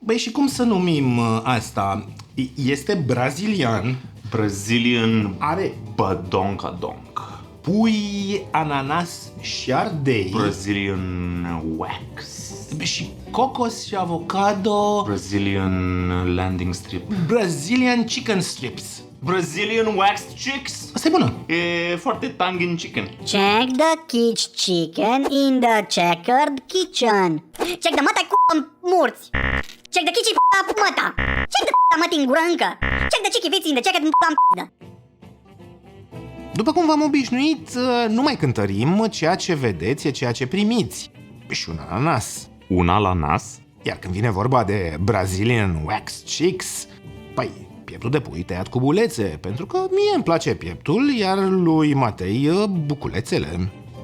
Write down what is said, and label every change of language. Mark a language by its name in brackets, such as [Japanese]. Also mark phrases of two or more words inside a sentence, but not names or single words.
[Romanian] Băi, și cum să numim asta? Este brazilian. [English] Brazilian Are badonkadonk. [Romanian] pui, ananas și ardei. [English] Brazilian wax. [Romanian] Și cocos și avocado. [English] Brazilian landing strip. Brazilian chicken strips. Brazilian waxed chicks. [Romanian] Asta e bună. E foarte [English] tongue in chicken. Check the kitsch chicken in the checkered kitchen. Check the [Romanian] măta cu murți. [English] Check the kitchen măta. Check the [Romanian] măta în gură încă. [English] Check the chicken in the checkered m***a. [Romanian] După cum v-am obișnuit, nu mai cântărim, ceea ce vedeți e ceea ce primiți. Și un ananas. Una la nas. Iar când vine vorba de [English] Brazilian wax chicks, [Romanian] păi, pieptul de pui tăiat cu bulețe, pentru că mie îmi place pieptul, iar lui Matei buculețele.